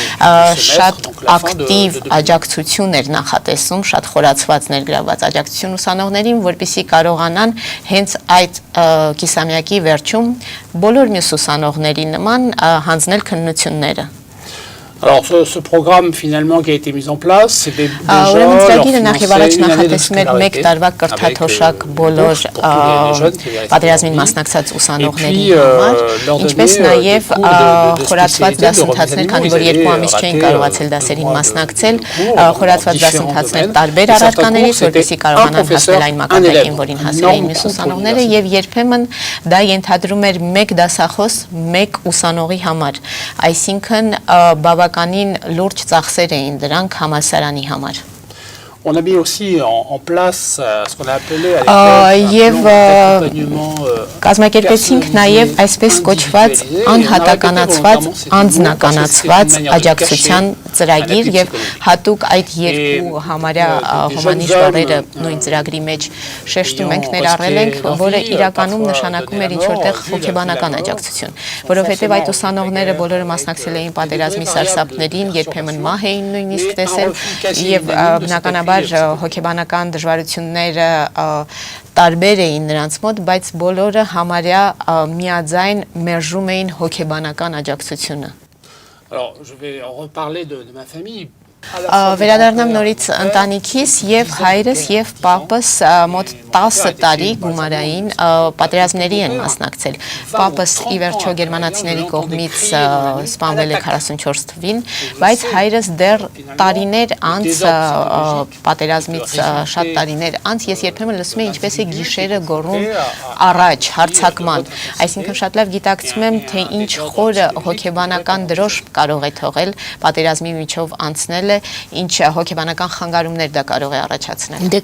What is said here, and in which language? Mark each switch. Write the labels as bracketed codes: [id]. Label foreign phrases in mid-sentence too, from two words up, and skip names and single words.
[hy] շատ ակտիվ աջակցություն էր նախատեսում, շատ խորացված ներգրաված աջակցություն ուսանողներին, որպեսզի կարողանան հենց այդ կիսամյակի վերջում բոլոր մյուս ուսանողների նման հանձնել քննությունները։ [fr] Alors ce programme finalement qui a été mis en place, c'est déjà [hy] ուրեմն ծրագիրը նախ եւ առաջ նախատեսում էր 1 տարվա կրթաթոշակ բոլոր պատերազմին մասնակցած ուսանողների համար, ինչպես նաեւ խորացված դասընթացներ, քանի որ 2 ամիս չէին կարողացել դասերին մասնակցել, խորացված դասընթացներ տարբեր առարկաներից, որպեսզի կարողանան հասնել այն մակարդակին, որին հասել էին մյուս ուսանողները, եւ երբեմն դա ենթադրում էր 1 դասախոս 1 ուսանողի համար, այսինքն բավականին լուրջ ծախսեր էին դրանք համալսարանի համար։ [fr] On a mis aussi en place ce qu'on a appelé à l'époque [hy] կազմակերպեցինք նաև այսպես կոչված անհատականացված, անձնականացված աջակցության ծրագիր եւ հատուկ այդ երկու համարյա հոմանիշ բառերը նույն ծրագրի մեջ շեշտում ենք, ներառել ենք, որը իրականում նշանակում էր ինչ-որտեղ հոգեբանական աջակցություն, որովհետեւ այդ ուսանողները բոլորը մասնակցել էին պատերազմի սարսափներին, երբեմն մահ էին նույնիսկ տեսել եւ բնականաբար հոգեբանական դժվարությունները տարբեր էին նրանց մոտ, բայց բոլորը համարյա միաձայն մերժում էին հոգեբանական աջակցությունը։ [fr] Alors, je vais en reparler de ma famille. [hy] Վերադառնամ նորից ընտանիքիս եւ հայրս եւ պապս մոտ 10 տարի գումարային պատերազմների են մասնակցել։ Պապս ի վերջո գերմանացիների կողմից սպանվել է 44 թվին, բայց հայրս դեռ տարիներ անց պատերազմից շատ տարիներ անց ես երբեմն լսում եմ ինչպես է գիշերը գոռում առաջ հարձակման, այսինքն շատ լավ գիտակցում եմ թե ինչ խորը հոգեբանական դրոշ կարող է թողել պատերազմի միջով անցնել ինչ հոգեբանական խանգարումներ դա կարող է առաջացնել։